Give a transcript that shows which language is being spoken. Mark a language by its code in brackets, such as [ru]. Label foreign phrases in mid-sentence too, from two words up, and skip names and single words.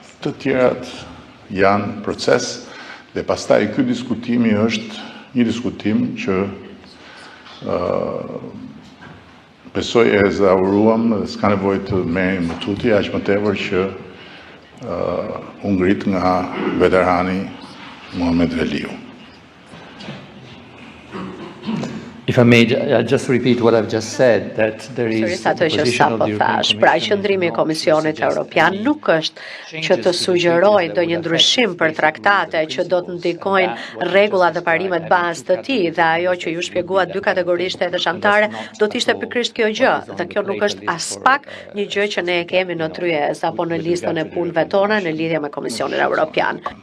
[sq] Të tjerat janë proces dhe pastaj ky diskutimi është një diskutim që besoj e zauruam dhe s'ka nevojë të merrem më tuti, aq më tepër që u ngrit nga veterani Muhamet Veliu. [en] If I may just repeat what I've just said, that there is the position of the European Commission. [sq] Pra qëndrimi i Komisionit Evropian nuk është që të sugjerojë ndonjë ndryshim për traktate që do të ndikojnë rregullat dhe parimet bazë të tij, dhe ajo që ju shpjeguat dy kategorisht e dëshantare do të ishte pikërisht kjo gjë, dhe kjo nuk është as pak një gjë që ne e kemi në tryez apo në listën e punëve tona në lidhje me Komisionin Evropian.